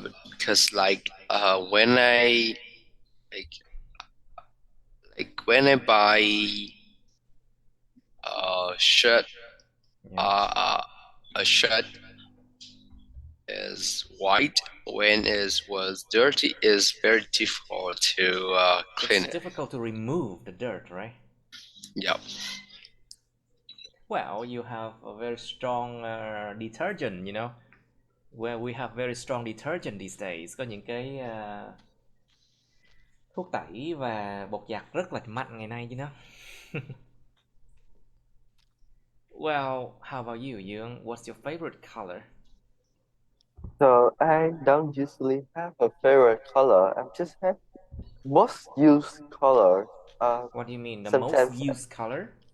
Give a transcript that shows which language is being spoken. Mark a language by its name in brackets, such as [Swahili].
[English] Because when I when I buy a shirt, a shirt is white, when it was dirty is very difficult to clean it's difficult to remove the dirt, right? Yep. Well, you have a very strong detergent, you know. Well, we have very strong detergent these days. [Vietnamese] Có những cái thuốc tẩy và bột giặt rất là mạnh ngày nay, [English] you know. Well, how about you, Young? What's your favorite color? So I don't usually have a favorite color. I just have most used color. What do you mean, the sometimes most used color?